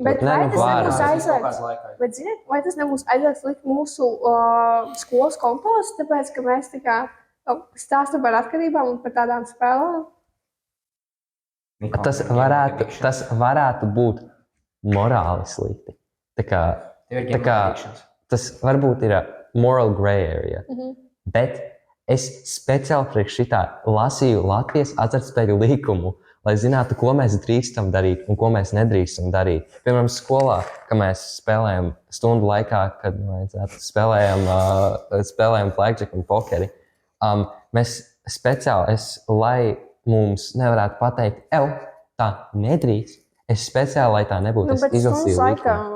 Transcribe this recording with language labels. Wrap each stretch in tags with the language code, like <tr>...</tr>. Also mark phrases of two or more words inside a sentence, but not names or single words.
<lv>Bet vai tas nebūs aizliegts? Bet ziniet, vai tas nebūs aizliegts likt mūsu skolas kontos, tāpēc, ka mēs tā kā stāstam par atkarībām un par tādām spēlēm? Tas varētu būt morāli slikti. Tas varbūt ir</lv> <en>moral gray area.</en> <lv>Bet es speciāli priekš šitā lasīju Latvijas azartspēļu likumu, lai zinātu, ko mēs drīkstam darīt un ko mēs nedrīkstam darīt. Piemēram, skolā, kad mēs spēlējam stundu laikā, kad spēlējam blackjack un pokeri, mēs speciāli, lai mums nevarētu pateikt, tā nedrīkst, es speciāli, lai tā nebūtu, es izlasīju likumu.</lv>